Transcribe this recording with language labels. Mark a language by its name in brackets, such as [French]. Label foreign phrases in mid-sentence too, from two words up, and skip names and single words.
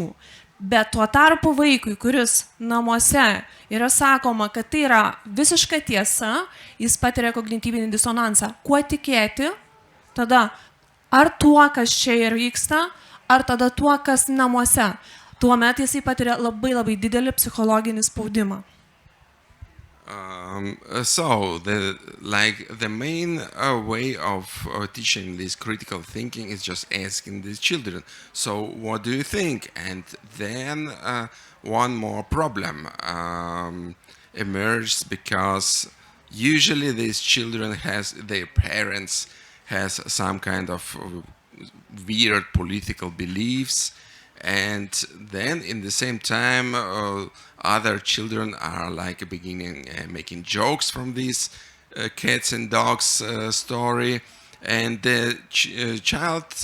[Lithuanian] Bet tuo tarpu vaikui, kuris namuose yra sakoma, kad tai yra visiška tiesa, jis patiria kognityvinį disonansą. Kuo tikėti? Tada ar tuo, kas čia ir vyksta, ar tada tuo, kas namuose. Tuomet jisai patiria labai labai didelį psichologinį spaudimą. [English] So the main way of teaching this critical thinking is just asking these children, so what do you think? And then one more problem emerges, because usually these children their parents has some kind of weird political beliefs, and then in the same time other children are like beginning making jokes from this cats and dogs story, and the child